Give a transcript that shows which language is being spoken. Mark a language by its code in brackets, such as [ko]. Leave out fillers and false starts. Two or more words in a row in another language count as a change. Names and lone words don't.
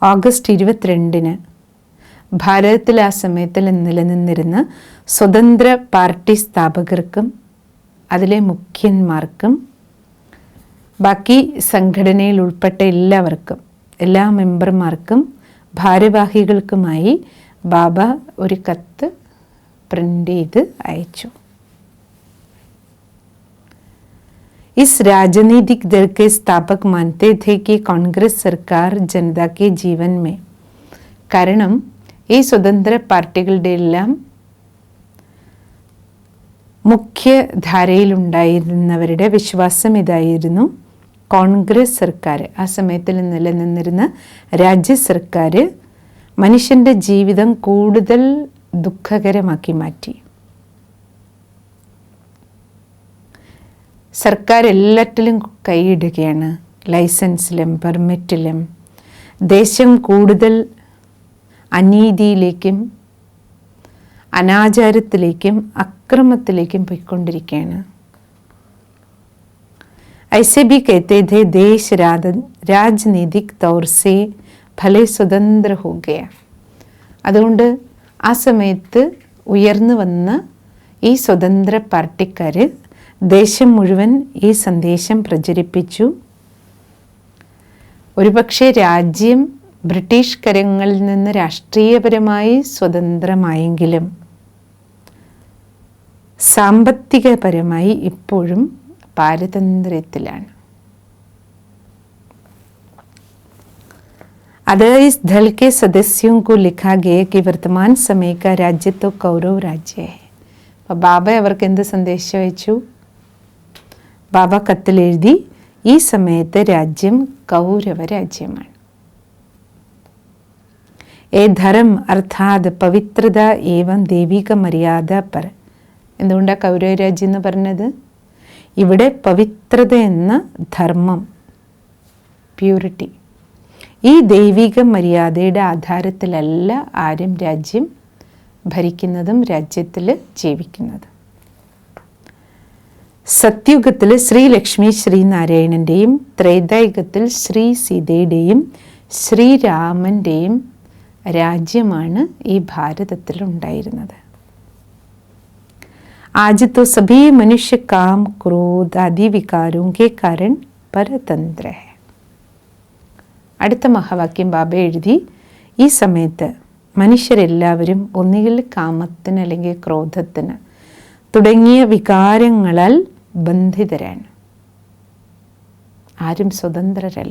[ml] ഓഗസ്റ്റ് 22 ഭാരതത്തിൽ ആ സമയത്തിൽ നിലനിന്നിരുന്ന സ്വതന്ത്ര പാർട്ടി സ്ഥാപകർക്കും അതിലെ മുഖ്യന്മാർക്കും ബാക്കി സംഘടനയിൽ ഉൾപ്പെട്ട എല്ലാവർക്കും, എല്ലാ മെമ്പർമാർക്കും ഭാരവാഹികൾക്കുമായി ബാബ ഒരു കത്ത് പ്രിൻ്റ് ചെയ്ത് അയച്ചു. [hi] इस राजनीतिक दल के स्थापक मानते थे कि कांग्रेस सरकार जनता के जीवन में, [ml] കാരണം ഈ സ്വതന്ത്ര പാർട്ടികളുടെ എല്ലാം മുഖ്യധാരയിലുണ്ടായിരുന്നവരുടെ വിശ്വാസം ഇതായിരുന്നു: കോൺഗ്രസ് സർക്കാർ, ആ സമയത്തിൽ നിലനിന്നിരുന്ന രാജ്യ സർക്കാർ മനുഷ്യൻ്റെ ജീവിതം കൂടുതൽ ദുഃഖകരമാക്കി മാറ്റി. സർക്കാർ എല്ലാറ്റിലും കൈയിടുകയാണ്. ലൈസൻസിലും പെർമിറ്റിലും ദേശം കൂടുതൽ അനീതിയിലേക്കും അനാചാരത്തിലേക്കും അക്രമത്തിലേക്കും പോയിക്കൊണ്ടിരിക്കുകയാണ്. [hi] ऐसे भी कहते थे देश राजनीतिक तौर से भले स्वतंत्र हो गया. [ml] അതുകൊണ്ട് ആ സമയത്ത് ഉയർന്നു വന്ന ഈ സ്വതന്ത്ര പാർട്ടിക്കാർ ദേശം മുഴുവൻ ഈ സന്ദേശം പ്രചരിപ്പിച്ചു. ഒരുപക്ഷെ രാജ്യം ബ്രിട്ടീഷ് കരങ്ങളിൽ നിന്ന് രാഷ്ട്രീയപരമായി സ്വതന്ത്രമായെങ്കിലും സാമ്പത്തികപരമായി ഇപ്പോഴും പാരതന്ത്ര്യത്തിലാണ്. [hi] अतः इस दल के सदस्यों को लिखा गया कि वर्तमान समय का राज्य तो कौरव राज्य है. [ml] അപ്പോൾ ബാബ അവർക്ക് എന്ത് സന്ദേശം അയച്ചു? ബാബ കത്തിലെഴുതി, ഈ സമയത്ത് രാജ്യം കൗരവ രാജ്യമാണ്. [hi] ए धर्म अर्थात पवित्रता एवं दैविक मर्यादा पर. [ml] എന്തുകൊണ്ടാണ് കൗരവ രാജ്യം എന്ന് പറഞ്ഞത്? ഇവിടെ പവിത്രത എന്ന ധർമ്മം, പ്യൂരിറ്റി, ഈ ദൈവിക മര്യാദയുടെ ആധാരത്തിലല്ല ആരും രാജ്യം ഭരിക്കുന്നതും രാജ്യത്തിൽ ജീവിക്കുന്നതും. സത്യുഗത്തിൽ ശ്രീ ലക്ഷ്മി ശ്രീനാരായണൻ്റെയും ത്രേതായുഗത്തിൽ ശ്രീ സീതയുടെയും ശ്രീരാമൻ്റെയും രാജ്യമാണ് ഈ ഭാരതത്തിൽ ഉണ്ടായിരുന്നത്. [hi] आज तो सभी मनुष्य काम क्रोध आदि विकारों के कारण परतंत्र है. [ml] അടുത്ത മഹാവാക്യം ബാബ എഴുതി, ഈ സമയത്ത് മനുഷ്യരെല്ലാവരും ഒന്നുകിൽ കാമത്തിന് അല്ലെങ്കിൽ ക്രോധത്തിന് തുടങ്ങിയ വികാരങ്ങളാൽ ബന്ധിതരാണ്. ആരും സ്വതന്ത്രരല്ല.